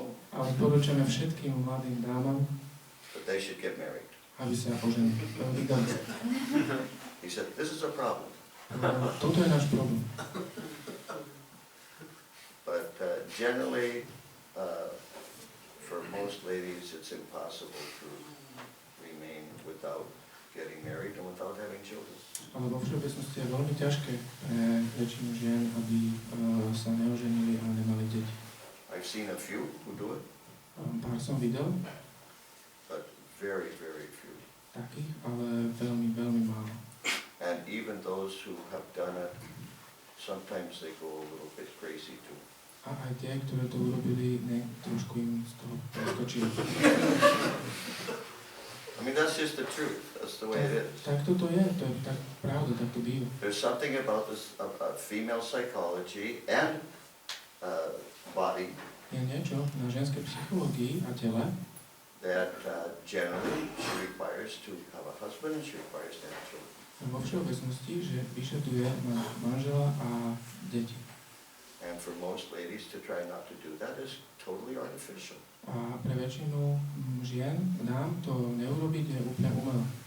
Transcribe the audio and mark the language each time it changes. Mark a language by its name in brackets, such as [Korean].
[Slovak] a odporúčame všetkým mladým dámam, [English] that they should get married. [Slovak] aby sa oženili. [English] He said, this is a problem. [Slovak] Toto je náš problém. [English] But generally, for most ladies, it's impossible to remain without getting married and without having children. [Slovak] Ale vo všeobecnosti je veľmi ťažké pre väčšinu žien, aby sa neoženili a nemali deti. [English] I've seen a few who do it, [Slovak] Pár som videl, [English] but very, very few. [Slovak] takých, ale veľmi, veľmi málo. [English] And even those who have done it, sometimes they go a little bit crazy too. [Slovak] A aj tie, ktoré to urobili, trošku im z toho preskočilo. [English] I mean, that's just the truth. That's the way it is. [Slovak] Tak toto je, to je tak pravda, tak to býva. [English] There's something about this, about female psychology and body [Slovak] Je niečo na ženskej psychológii a tele, [English] that generally she requires to have a husband and she requires to have children. [Slovak] vo všeobecnosti, že vyžaduje mať manžela a deti. [English] And for most ladies to try not to do that is totally artificial. [Slovak] A pre väčšinu žien dám to neurobiť je úplne umelé.